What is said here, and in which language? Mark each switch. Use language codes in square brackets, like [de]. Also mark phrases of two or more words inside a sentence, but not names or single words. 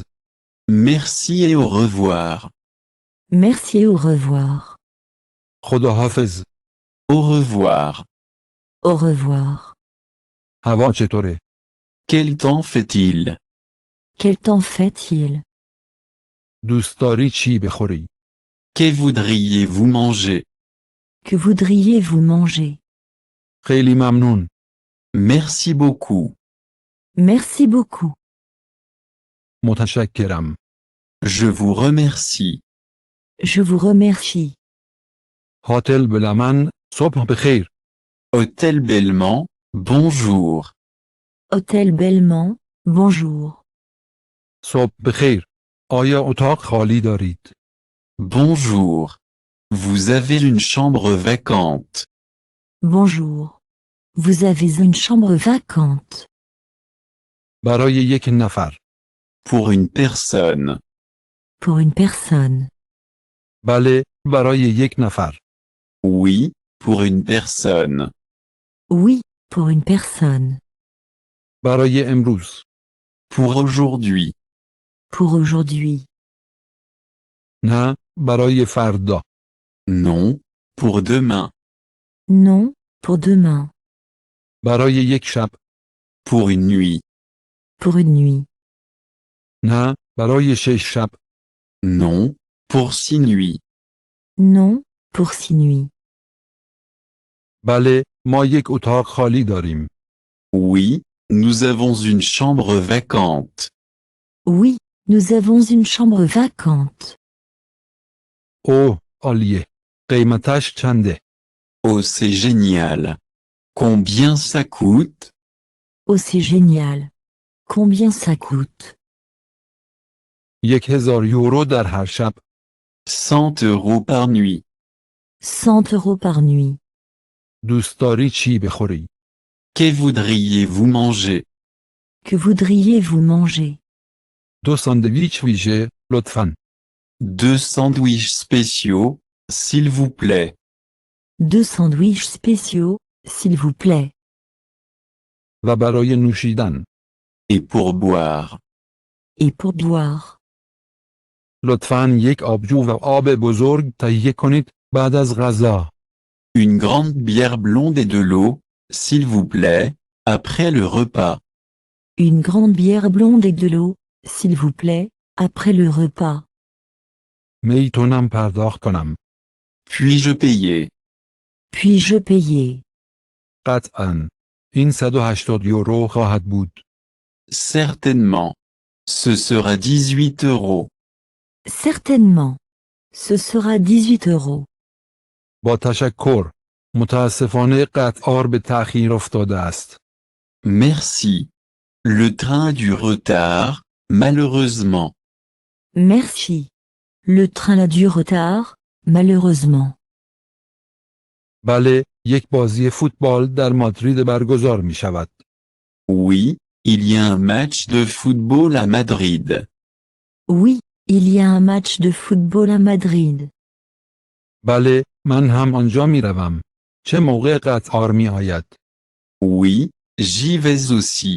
[fr] Merci et au revoir. Merci et au revoir. [fa] خداحافظ. [fr] Au revoir. Au revoir. [fa] هوا چطوره؟ [fr] Quel temps fait-il? Quel temps fait-il? [fa] دوست داری چی بخوری؟ [fr] Que voudriez-vous manger? Que voudriez-vous manger? [fa] خیلی ممنون. [fr] Merci beaucoup. Merci beaucoup. [fa] متشکرم. [fr] Je vous remercie. Je vous remercie. [fa] هتل بلمن صبح بخیر. [fr] Hôtel Belmont, bonjour. Hôtel Belmont, bonjour. [fa] صبح بخیر. آیا اتاق خالی دارید؟ [fr] Bonjour. Vous avez une chambre vacante. Bonjour. Vous avez une chambre vacante. [fa] برای یک نفر. [fr] Pour une personne. Pour une personne. [fa] بله، برای یک نفر. [fr] Oui, pour une personne. Oui, pour une personne. [fa] برای امروز. [fr] Pour aujourd'hui. Pour aujourd'hui. [fa] نه، برای فردا. [fr] Non, pour demain. Non, pour demain. [fa] برای یک شب. [fr] Pour une nuit. Pour une nuit. [fa] نه، برای 6 شب. [fr] Non, pour 6 nuits. Non, pour 6 nuits. [fa] بله، ما یک اتاق خالی داریم. [fr] Oui, nous avons une chambre vacante. Oui, nous avons une chambre vacante. [fa] اوه، عالیه. قیمتش چنده؟ [fr] Oh, c'est génial. Combien ça coûte? Oh, c'est génial. Combien ça coûte? [fa] 1000 یورو در هر شب. [fr] 100 euros par nuit. 100 euros par nuit. [fa] دوست داری چی بخوری؟ [fr] Que voudriez-vous manger? Que voudriez-vous manger? [fa] 2 ساندویچ ویژه، لطفاً. [fr] 2 sandwichs spéciaux, s'il vous plaît. 2 sandwichs spéciaux, s'il vous plaît. [fa] و برای نوشیدن. [fr] Et pour boire. Et pour boire. [fa] لطفاً یک آبجو و آب بزرگ تهیه کنید بعد از غذا. [fr] Une grande bière blonde et de l'eau, s'il vous plaît, après le repas. Une grande bière blonde et de l'eau, s'il vous plaît, après le repas. [fa] میتونم پرداخت کنم. [fr] Puis-je payer? Puis-je payer? [fa] قطعاً. این 180 یورو خواهد بود. [fr] Certainement. Ce sera 18 euros. Certainement. Ce sera 18 euros. [fa] با تشکر. متاسفانه قطار به تأخیر افتاده است. [fr] Merci. Le train a du retard, malheureusement. Merci. Le train a du retard, malheureusement. [fa] بله، یک بازی فوتبال در مادرید برگزار می شود. [fr] Oui, il y a un match de football à Madrid. Oui, il y a un match de football à Madrid. [fa] بله، من هم آنجا می روم. چه موقع قطار می آید؟ [fr] Oui, j'y vais aussi.